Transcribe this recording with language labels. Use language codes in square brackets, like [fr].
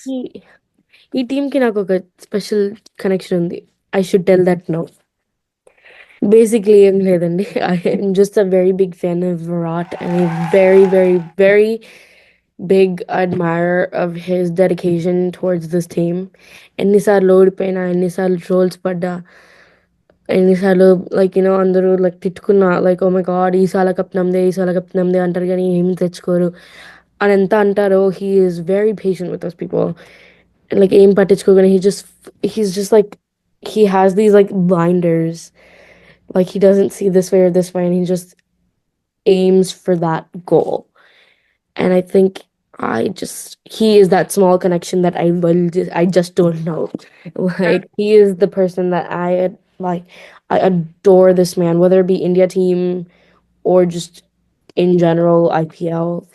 [te] టీంకి ఈ టీంకి నాకు ఒక స్పెషల్ కనెక్షన్ ఉంది. [en] I should tell that now. [te] Basically, ఏం లేదండి. [en] I'm just a very big fan of Virat and a very, very, very big admirer of his dedication towards this team. [te] ఎన్నిసార్లు ఓడిపోయినా, ఎన్నిసార్లు ట్రోల్స్ పడ్డా, ఎన్నిసార్లు అందరూ తిట్టుకున్నా oh my God Esala cup నమ్మదే అంటారు కానీ ఏం తెచ్చుకోరు అని ఎంత అంటారో [en] he is very patient with those people [te] ఏం పట్టించుకోగానే [en] he's just he has these blinders he doesn't see this way or this way and he just aims for that goal. And I think he is that small connection that I just don't know. He is the person that I adore this man, whether it be India team or just in general IPL.